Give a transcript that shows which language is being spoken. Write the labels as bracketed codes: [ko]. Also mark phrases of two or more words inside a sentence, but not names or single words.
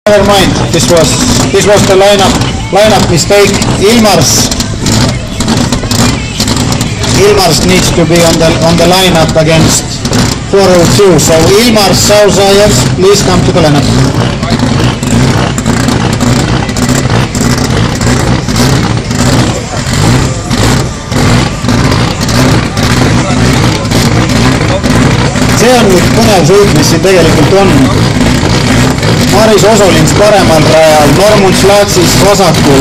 [en] Never mind. This was the lineup mistake. Ilmars needs to be on the lineup against 402. So Ilmars Sausajevs, please come to the lineup. [et] See on nüüd põnev sõit, mis siin tegelikult on. Maris Osolins paremal rajal, Normunds Laatsis vasakul.